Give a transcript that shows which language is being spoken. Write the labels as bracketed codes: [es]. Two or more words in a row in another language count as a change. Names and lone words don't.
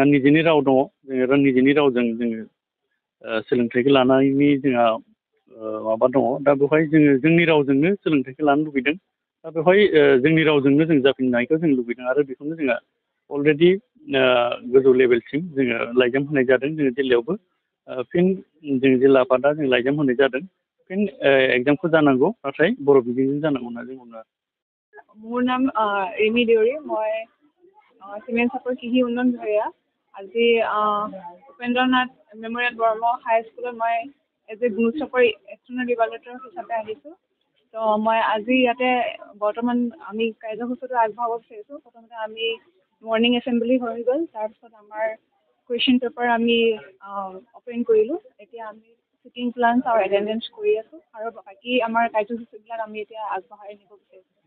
[brx] निजिनि राव दङ जोङो निजिनि रावजों जोङो सोलोंथाइखौ लानायनि जोंहा माबा दङ दा बेवहाय जोङो जोंनि रावजोंनो सोलोंथाइखौ लानो लुबैदों दा बेवहाय जोंनि रावजोंनो जों जाफिननायखौ जों लुबैदों आरो बेखौनो जोंहा अलरेडि गोजौ लेभेलसिम जोङो लाइजाम होनाय जादों जोङो जिल्लायावबो फिन जों जिल्ला आफादा जों लाइजाम होनाय जादों फिन एग्जामखौ जानांगौ नाथाय बर' बिजोंजों जानांगौ होनना जों बुङो [as] মোৰ নাম ৰিমি দেউৰী মই চিমেণ্ট চাপৰ কৃষি উন্নয়ন বিভাগীয় আজি উপেন্দ্ৰনাথ মেমৰিয়েল বৰ্মা হাইস্কুলত মই [en] as a [as] গুণোৎসৱৰ [en] external evaluator [as] হিচাপে আহিছোঁ তো মই আজি ইয়াতে বৰ্তমান আমি কাৰ্যসূচীটো আগবঢ়াব বিচাৰিছোঁ প্ৰথমতে আমি [en] morning assembly [as] হৈ গ'ল তাৰপিছত আমাৰ [en] question paper [as] আমি অপেন কৰিলোঁ এতিয়া আমি [en] seating plans [as] আৰু এটেণ্ডেঞ্চ কৰি আছোঁ আৰু বাকী আমাৰ কাৰ্যসূচীবিলাক আমি এতিয়া আগবঢ়াই নিব বিচাৰিছোঁ